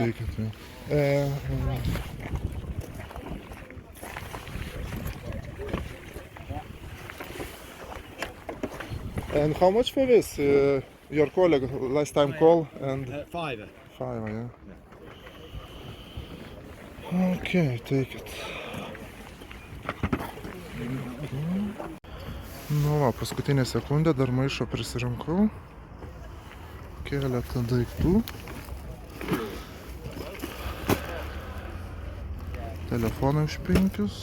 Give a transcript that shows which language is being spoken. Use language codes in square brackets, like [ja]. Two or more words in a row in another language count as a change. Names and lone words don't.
[en] take it. Yeah. And how much for this? Your colleague last time call and £5. 5, yeah. Okay, take it. [lt] Nu va, paskutinė sekundė, dar maišo prisirinkau. Keletą daiktų. Telefonai už 5.